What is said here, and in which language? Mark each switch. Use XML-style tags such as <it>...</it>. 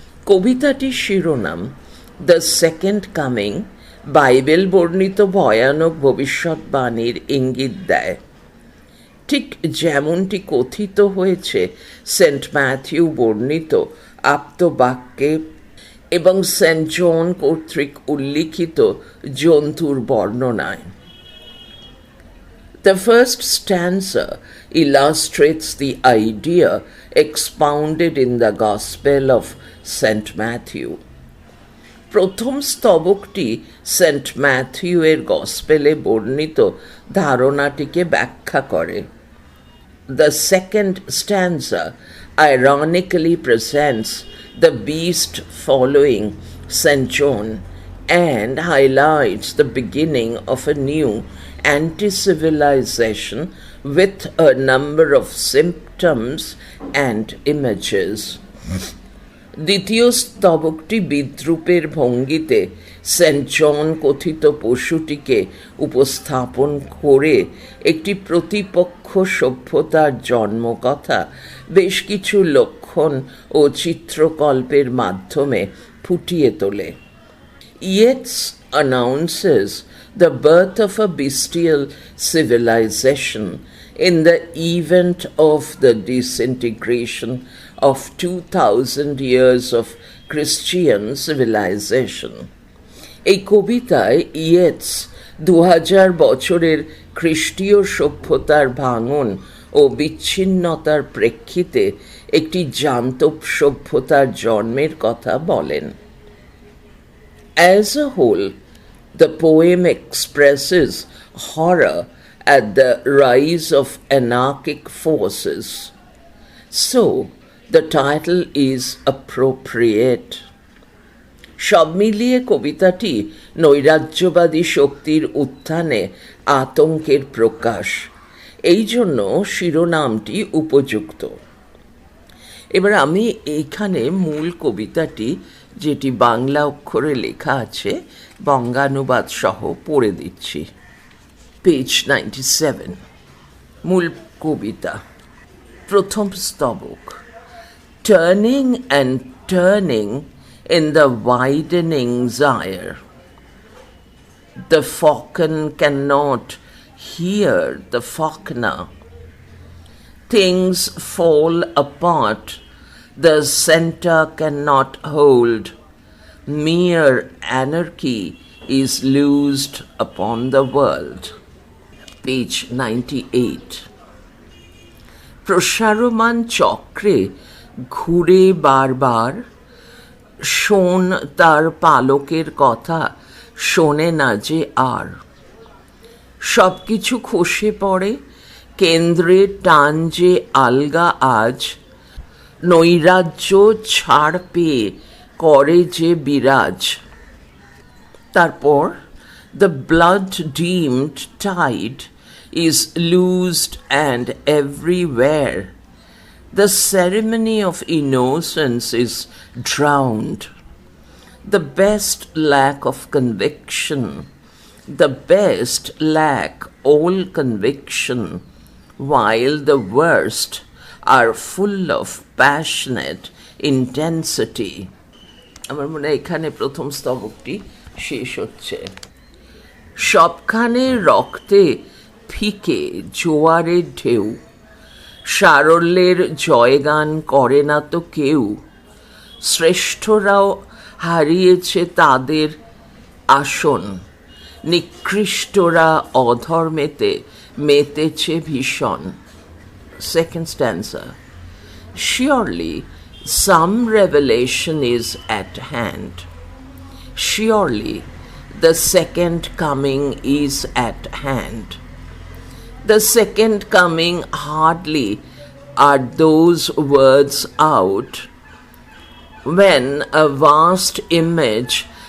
<bn>কবিতাটির শিরোনাম the second coming Bible বর্ণিত ভয়ানক ভবিষ্যৎবাণীর ইঙ্গিত দেয়, ঠিক যেমনটি কথিত হয়েছে সেন্ট ম্যাথিউ বর্ণিত আপ্তবাক্যে এবং সেন্ট জন কর্তৃক উল্লিখিত জন্তুর বর্ণনায়।</bn> <en>The first stanza illustrates the idea expounded in the Gospel of St. Matthew.</en> <bn>প্রথম স্তবকটি সেন্ট ম্যাথিউয়ের গসপেলে বর্ণিত ধারণাটিকে ব্যাখ্যা করে।</bn> <en>The second stanza ironically presents the beast following St. John and highlights the beginning of a new anti-civilization with a number of symptoms and images.</en> <bn>দ্বিতীয় স্তবকটি বিদ্রূপের ভঙ্গিতে Saint জন কথিত পশুটিকে উপস্থাপন করে একটি প্রতিপক্ষ সভ্যতার জন্মকথা বেশ কিছু লক্ষণ ও চিত্রকল্পের মাধ্যমে ফুটিয়ে তোলে।</bn> <en>Yeats announces the birth of a bestial civilization in the event of the disintegration of 2000 years of Christian civilization.</en> <bn>এই কবিতায় ইয়েটস 2000 বছরের খ্রিস্টীয় সভ্যতার ভাঙন ও বিচ্ছিন্নতার প্রেক্ষিতে একটি জান্তব সভ্যতার জন্মের কথা বলেন।</bn> <en>As a whole, the poem expresses horror at the rise of anarchic forces. So, the title is appropriate.</en> <bn>সব মিলিয়ে কবিতাটি নৈরাজ্যবাদী শক্তির উত্থানে আতঙ্কের প্রকাশ, এই জন্য শিরোনামটি উপযুক্ত। এবার আমি এইখানে মূল কবিতাটি, যেটি বাংলা অক্ষরে লেখা আছে, বঙ্গানুবাদ সহ পড়ে দিচ্ছি। পেজ 97, মূল কবিতা, প্রথম স্তবক।</bn> <en>Turning and turning in the widening gyre, the falcon cannot hear the falconer. Things fall apart, the center cannot hold. Mere anarchy is loosed upon the world. Page 98.</en> <bn>প্রসারমান চক্রে ঘুরে বারবার, শোন তার পালকের কথা শোনে না যে আর। সব কিছু খসে পড়ে, কেন্দ্রে টান যে আলগা আজ, নৈরাজ্য ছাড় পেয়ে করে যে বিরাজ। তারপর</bn> <en>the blood-deemed tide is loosed and everywhere the ceremony of innocence is drowned. The best lack of conviction, the best lack all conviction, while the worst are full of passionate intensity.</en> <bn>আমার মনে হয় এখানে প্রথম স্তবকটি শেষ হচ্ছে। সবখানে রক্তে ফিকে জোয়ারের ঢেউ, সারল্যের জয়গান করে না তো কেউ। শ্রেষ্ঠরাও হারিয়েছে তাদের আসন, নিকৃষ্টরা অধর্মেতে মেতেছে ভীষণ।</bn> <en>Second stanza. Surely some revelation is at hand. Surely the second coming is at hand. The second coming, hardly are those words out, when a vast image</en>